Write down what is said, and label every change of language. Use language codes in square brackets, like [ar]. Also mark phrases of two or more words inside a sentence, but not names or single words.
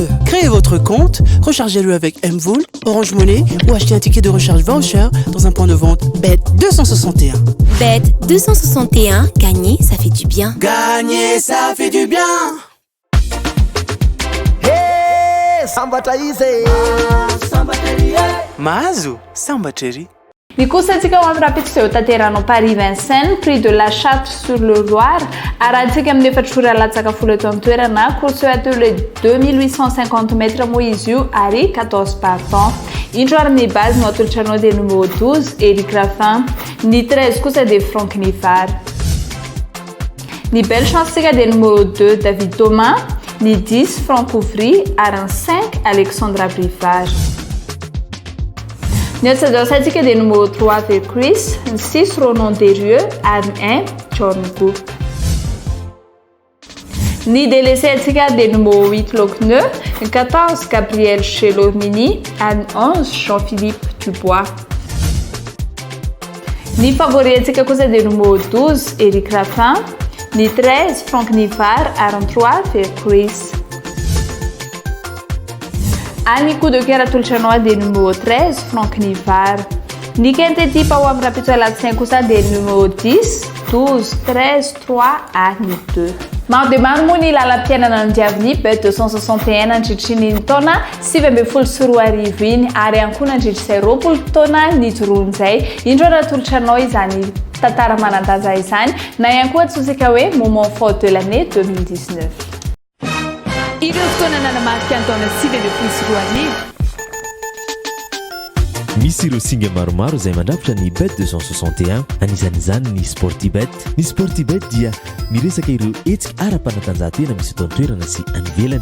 [fr] Créez votre compte, rechargez-le avec Mvool, Orange Money ou achetez un ticket de recharge voucher dans un point de vente Bet261. Bet261, gagner, ça fait du bien. Gagner, ça fait du bien. Hey, samba taise. [mg] Mahazo, samba chéri. Ny kosa antsika ho amin'ny rapiditra izay ho tanteranao Paris-Vincennes, prix de la Châtre sur le Loire, arahantsika amin'ny efatrory alatsaka folo eto amin'ny toerana, course ateo le 2850 mètres moa izy io ary 14 partants. Indro ary ny base no atolotranao dia numéro 12, Eric Raffin, ny 13 kosa dia Franck Nifar. Ny [fr] belle chance [mg] tsika dia numéro 2, David Thomas, ny 10, Franck Ouvry, ary ny 5, Alexandra Brivard. Ny atsadantsika dia numéro 3 avec Chris, ny 6 Ronan Derieux ary ny 1 John Goop. Ny délaissé antsika dia numéro 8 Locneux, ny 14 Gabriel Chelomini ary ny 11 Jean-Philippe Dubois. Ny favori antsika kosa dia numéro 12 Eric Raffin, ny 13 Franck Nifar ary ny 3 avec Chris. Ny [fr] coup de cœur [mg] atolotranao dia numéro 13 Franck Nifar. Ny [fr] quinte type [mg] ao amin'ny rapiditra alatsinainy kosa dia numéro 10, 12, 13, 3 ary ny 2. Maro dia maro moa ny lalam-piainana ny diaviny Bet261 nandritriny ny taona 2024 iny ary ihany koa nandritra 20 taona nijoroany izay. Indro ary atolotranao izany tantara manan-danja izany na ihany koa atsotsika hoe [fr] moment fort de l'année 2019. [mg] Ireo fotoana nanamarika ny taona 2024 misy ireo singa maromaro izay mandrafitra ny Bet261 anisan'izany ny Sportybet. Ny Sportybet dia miresaka ireo hetsika ara-panatanjahantena misy eto an-toerana sy anivelany.